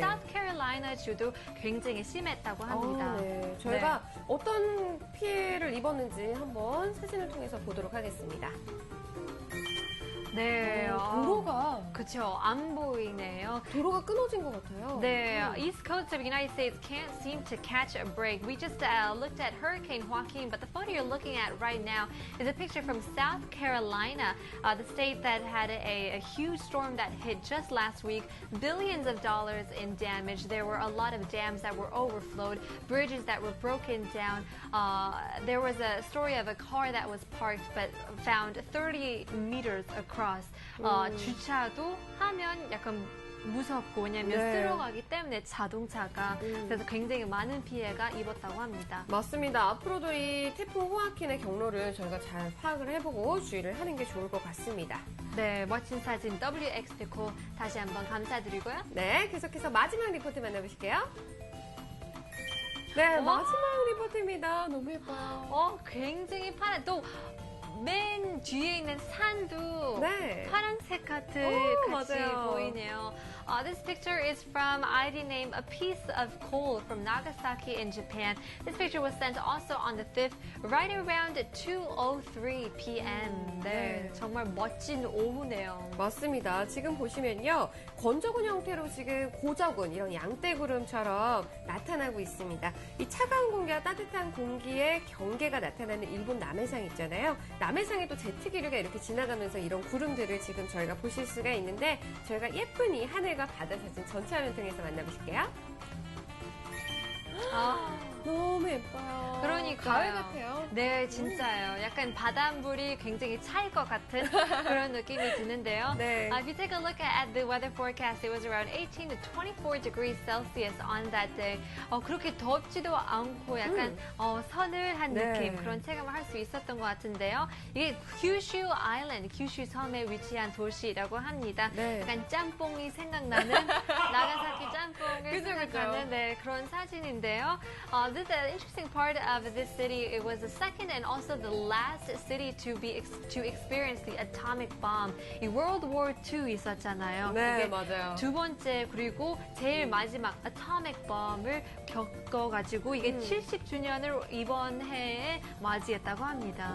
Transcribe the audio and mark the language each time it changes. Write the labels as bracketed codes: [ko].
[ko] 사우스캐롤라이나 주도 굉장히 심했다고 합니다. 네. 저희가 어떤 피해를 입었는지 한번 사진을 통해서 보도록 하겠습니다. 네, 도로가 그쵸, 안 보이네요. 도로가 끊어진 것 같아요. [en] The East Coast of the United States can't seem to catch a break. We just looked at Hurricane Joaquin, but the photo you're looking at right now is a picture from South Carolina, the state that had a huge storm that hit just last week. Billions of dollars in damage. There were a lot of dams that were overflowed, bridges that were broken down. There was a story of a car that was parked but found 30 meters across. [ko] 주차도 하면 약간 무섭고 왜냐면 쓸어가기 때문에 자동차가 그래서 굉장히 많은 피해가 입었다고 합니다. 맞습니다. 앞으로도 이 태풍 호아킨의 경로를 저희가 잘 파악을 해보고 주의를 하는 게 좋을 것 같습니다. 네, 멋진 사진 WX Nicole 다시 한번 감사드리고요. 네, 계속해서 마지막 리포트 만나보실게요. 네, 마지막 리포트입니다. 너무 예뻐요. 굉장히 파란 또 맨 뒤에 있는 산도 파란색 같이 맞아요. 보이네요. [en] This picture is from ID name A Piece of Coal from Nagasaki in Japan. This picture was sent also on the 5th, right around 2:03 p.m. [ko] 네, 정말 멋진 오후네요. 맞습니다. 지금 보시면요. 건조군 형태로 지금 고저군, 이런 양떼구름처럼 나타나고 있습니다. 이 차가운 공기와 따뜻한 공기의 경계가 나타나는 일본 남해상 있잖아요. 남해상에도 제트기류가 이렇게 지나가면서 이런 구름들을 지금 저희가 보실 수가 있는데 저희가 예쁜 이 하늘과 바다 사진 전체 화면 통해서 만나보실게요. 너무 예뻐요. 그러니까요. 가을 같아요. 네, 진짜요. 약간 바닷물이 굉장히 찰 것 같은 그런 느낌이 드는데요. 네. [en] If you take a look at the weather forecast, it was around 18 to 24 degrees Celsius on that day. [ko] 그렇게 덥지도 않고 약간 서늘한 느낌, 그런 체감을 할 수 있었던 것 같은데요. 이게 규슈 아일랜드, 규슈 섬에 위치한 도시라고 합니다. 약간 짬뽕이 생각나는 나가사키 짬뽕을 생각하는 그런 사진인데요. [en] This interesting part of this city, it was the second and also the last city to experience the atomic bomb. [ko] 이 World War II 있었잖아요. 네, 맞아요. 두 번째 그리고 제일 마지막 atomic bomb을 겪어가지고 이게 70주년을 이번 해에 맞이했다고 합니다.